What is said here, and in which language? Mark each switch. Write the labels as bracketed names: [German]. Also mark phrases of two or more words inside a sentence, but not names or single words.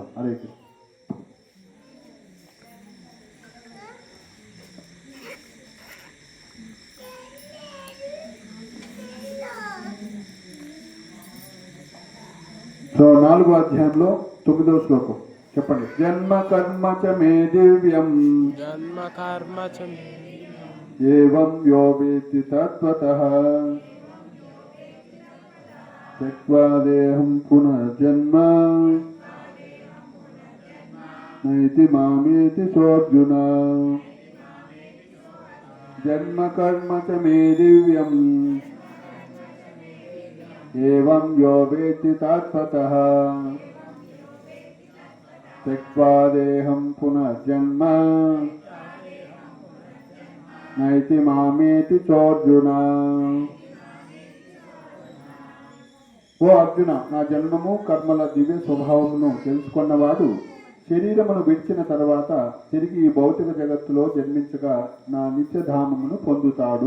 [Telugu] హరే కృష్ణ. సో 4వ అధ్యాయంలో 9వ శ్లోకం చెప్పండి. [Sanskrit] జన్మ కర్మ చ మే దివ్యం జన్మ కర్మ చ ఏవం యో వేత్తి తత్వతః త్యక్త్వా దేహం పునర్జన్మ నైతి మామేతి సోర్జున. జన్మ కర్మ చ మే దివ్యం ఏవం యో వేత్తి తత్వతః త్యక్త్వా దేహం పునర్జన్మ నైతి మామేతి చోర్జున. [Telugu] ఓ అర్జున, నా జన్మము కర్మల దివ్య స్వభావమును తెలుసుకున్నవాడు శరీరమును విడిచిన తర్వాత తిరిగి ఈ భౌతిక జగత్తులో జన్మించగా నా నిత్యధామమును పొందుతాడు.